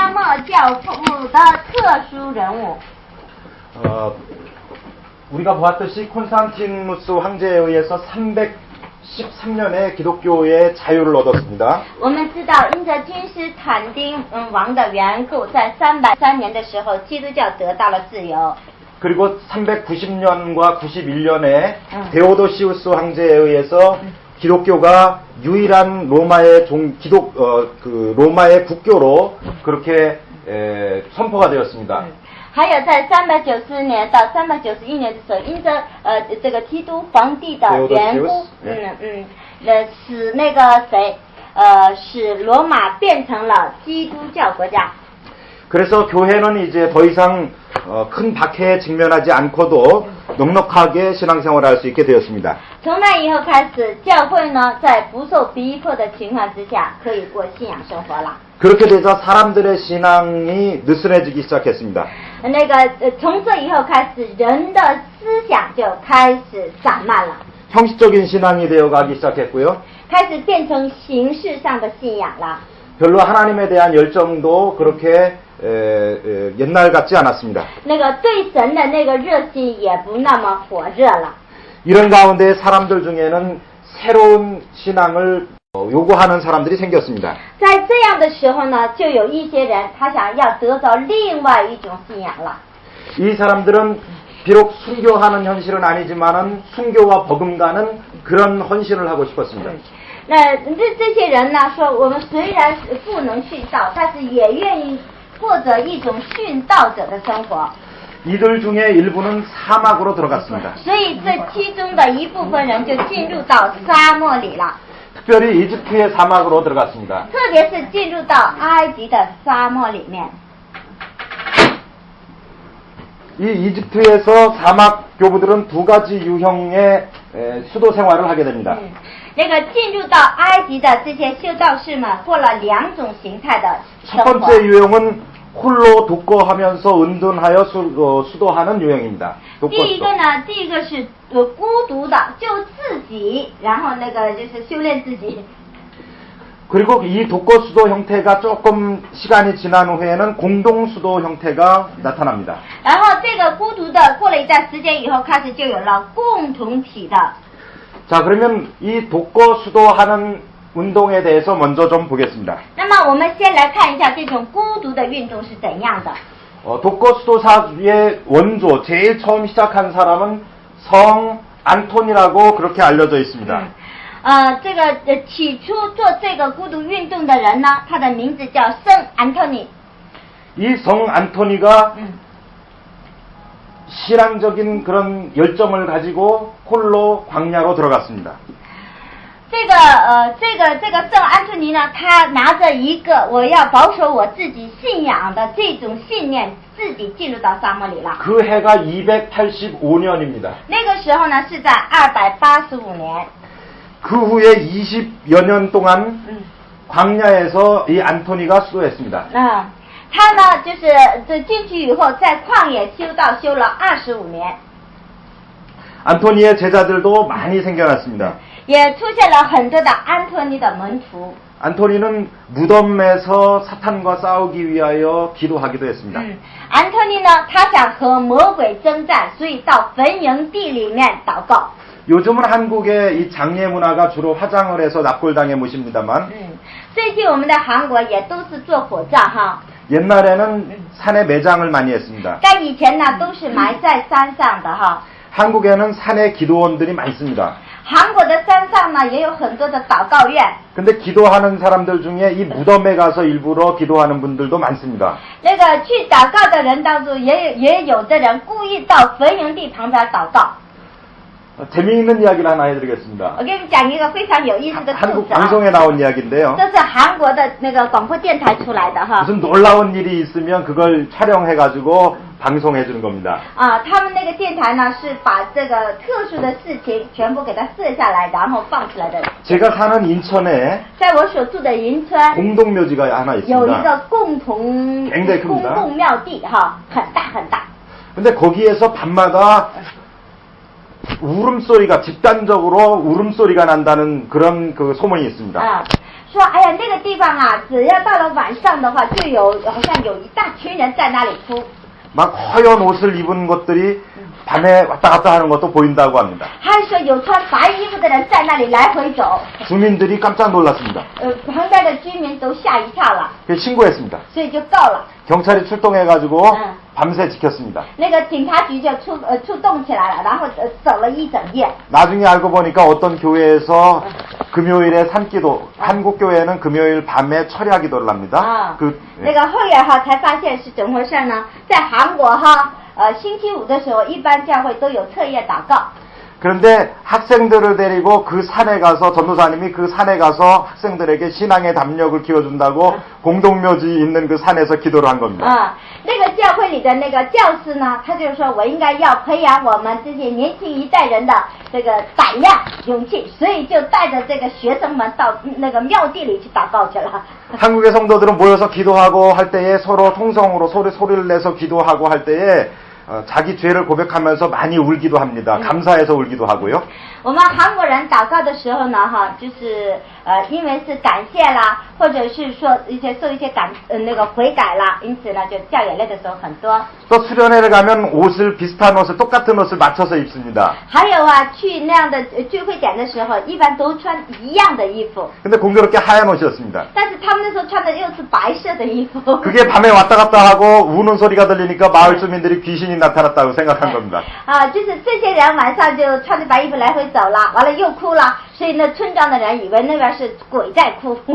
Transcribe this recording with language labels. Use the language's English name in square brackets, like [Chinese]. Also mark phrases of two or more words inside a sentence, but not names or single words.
[Chinese] 教父的特殊人物。 [Korean] 우리가 보았듯이 콘스탄티누스 황제에 의해서 313년에 기독교의 자유를 얻었습니다. [Chinese] 我们知道，因着君士坦丁王的缘故，在303年的时候，基督教得到了自由。 [Korean] 그리고 390년과 91년에 데오도시우스 황제에 의해서 기독교가 유일한 로마의 로마의 국교로 그렇게 선포가 되었습니다. [Chinese] 还有在394年到391年的时候，因着这个基督皇帝的缘故，使那个使罗马变成了基督教国家。 [Korean] 그래서 교회는 이제 더 이상 큰 박해에 직면하지 않고도 넉넉하게 신앙생활을 할 수 있게 되었습니다. [Chinese] 从那以后开始，教会呢在不受逼迫的情况之下，可以过信仰生活了。 [Korean] 그렇게 되자 사람들의 신앙이 느슨해지기 시작했습니다. [Chinese] 那个从这以后开始，人的思想就开始散漫了， [Korean] 형식적인 신앙이 되어가기 시작했고요. [Chinese] 开始变成形式上的信仰了。 [Korean] 별로 하나님에 대한 열정도 그렇게 옛날 같지 않았습니다. [Chinese] 那个对神的那个热心也不那么火热了。 [Korean] 이런 가운데 사람들 중에는 새로운 신앙을 요구하는 사람들이 생겼습니다. [Chinese] 在这样的时候呢，就有一些人他想要得到另外一种信仰了。 [Korean] 이 사람들은 비록 순교하는 현실은 아니지만은 순교와 버금가는 그런 헌신을 하고 싶었습니다. [Chinese] 那这些人呢，说我们虽然不能殉道，但是也愿意过着一种殉道者的生活。 [Korean] 이들 중에 일부는 사막으로 들어갔습니다. [Chinese] 所以这其中的一部分人就进入到沙漠里了， [Korean] 특별히 이집트의 사막으로 들어갔습니다. [Chinese] 特别是进入到埃及的沙漠里面。 [Korean] 이 이집트에서 사막 교부들은 두 가지 유형의 수도 생활을 하게 됩니다. [Chinese] 那个进入到埃及的这些修道士们过了两种形态的 [Korean] 첫 [Chinese] 生活。 [Korean] 번째 유형은 홀로 독거하면서 은둔하여 수도하는 유형입니다. [Chinese] 第一 [Korean] 독거수도. [Chinese] 个呢，第一个是孤独的，就自己，然后那个就是修炼自己。 [Korean] 그리고 이 독거수도 형태가 조금 시간이 지난 후에는 공동수도 형태가 나타납니다. [Chinese] 然后这个孤独的过了一段时间以后，开始就有了共同体的。 [Korean] 자, 그러면 이 독거수도하는 운동에 대해서 먼저 좀 보겠습니다. [Chinese] 那么我们先来看一下这种孤独的运动是怎样的。 [Korean] 독거수도사의 원조, 제일 처음 시작한 사람은 성 안톤이라고 그렇게 알려져 있습니다. [Chinese] 这个起初做这个孤独运动的人呢，他的名字叫圣安托尼。 [Korean] 이 성 안토니가 신앙적인 그런 열정을 가지고 홀로 광야로 들어갔습니다. [Chinese] 这个圣安托尼呢，他拿着一个我要保守我自己信仰的这种信念，自己进入到沙漠里了。 [Korean] 그 해가 285년입니다. [Chinese] 那个时候呢是在285年。 [Korean] 그 후에 20여 년 동안 광야에서 이 안토니가 수도했습니다. [Chinese] 他呢就是进去以后，在旷野修道修了25年， [Korean] 안토니의 제자들도 많이 생겨났습니다. [Chinese] 也出现了很多的安托尼的门徒。 [Korean] 안토니는 무덤에서 사탄과 싸우기 위하여 기도하기도 했습니다. [Chinese] 安托尼呢，他想和魔鬼征战，所以到坟营地里面祷告。 [Korean] 요즘은 한국의 이 장례 문화가 주로 화장을 해서 납골당에 모십니다만 [Chinese] 最近我们的韩国也都是做火葬哈， [Korean] 옛날에는 산에 매장을 많이 했습니다. [Chinese] 但以前呢都是埋在山上的哈。 [Korean] 한국에는 산에 기도원들이 많습니다. [Chinese] 韩国的山上呢也有很多的祷告院。 [Korean] 근데 기도하는 사람들 중에 이 무덤에 가서 일부러 기도하는 분들도 많습니다. [Chinese] 那个去祷告的人当中，也有的人故意到坟营地旁边祷告。 [Korean] 재미있는 이야기를 하나 해드리겠습니다. [Chinese] 我给你们讲一个非常有意思的故 [Korean] 한국 [Chinese] 事啊， [Korean] 방송에 나온 이야기인데요. [Chinese] 这是韩国的那个广播电台出来的哈。 [Korean] 무슨 놀라운 일이 있으면 그걸 촬영해가지고 방송해주는 겁니다. [Chinese] 他们那个电台呢是把这个特殊的事情全部给它摄下来，然后放出来的。 [Korean] 제가 사는 인천에 [Chinese] 在我所住的银川 [Korean] 공동묘지가 하나 [Chinese] 有一 [Korean] 있습니다. [Chinese] 个共同 [Korean] 굉장히 [Chinese] 公 [Korean] 큽니다. [Chinese] 共庙地哈，很大很大。 [Korean] 근데 거기에서 밤마다 울음소리가 집단적으로 울음소리가 난다는 그런 그 소문이 있습니다. [Chinese] 说，哎呀，那个地方啊，只要到了晚上的话，就有好像有一大群人在那里哭。 [Korean] 막 허연 옷을 입은 것들이 밤에 왔다 갔다 하는 것도 보인다고 합니다. [Chinese] 还说有穿白衣服的人在那里来回走。 [Korean] 주민들이 깜짝 놀랐습니다. [Chinese] 旁边的居民都吓一跳了， [Korean] 그래서 신고했습니다. [Chinese] 所以就告了。 [Korean] 경찰이 출동해가지고 밤새 지켰습니다. [Chinese] 那个警察局就出动起来了，然后守了一整夜。 [Korean] 나중에 알고 보니까 어떤 교회에서 금요일에 산기도, 한국 교회는 금요일 밤에 철야 기도를 합니다. [Chinese] 那个后来哈才发现是怎么回事呢？在韩国哈，星期五的时候，一般教会都有彻夜祷告。 [Korean] 그런데 학생들을 데리고 그 산에 가서 전도사님이 그 산에 가서 학생들에게 신앙의 담력을 키워준다고 공동묘지 있는 그 산에서 기도를 한 겁니다. [Chinese] 那个教会里的那个教师呢，他就说我应该要培养我们这些年轻一代人的这个胆量、勇气，所以就带着这个学生们到那个庙地里去祷告去了。 [Korean] 한국의 성도들은 모여서 기도하고 할 때에 서로 통성으로 소리를 내서 기도하고 할 때에 자기 죄를 고백하면서 많이 울기도 합니다. 감사해서 울기도 하고요. [Chinese] 我们韩国人祷告的时候呢，哈，就是因为是感谢啦，或者是说受一些那个悔改啦，因此呢就掉眼泪的时候很多。 [Korean] 또 수련회를 가면 옷을 비슷한 옷을 똑같은 옷을 맞춰서 입습니다. [Chinese] 还有啊，去那样的聚会点的时候，一般都穿一样的衣服。 [Korean] 근데 공교롭게 하얀 옷이었습니다. [Chinese] 但是他们那时候穿的又是白色的衣服。 [Korean] 그게 밤에 왔다 갔다 하고 우는 소리가 들리니까 마을 주민들이 귀신이 나타났다고 생각한 겁니다. [Chinese] 就是这些人晚上就穿着白衣服来回走了，完了又哭了，所以呢，村庄的人以为那边是鬼在哭。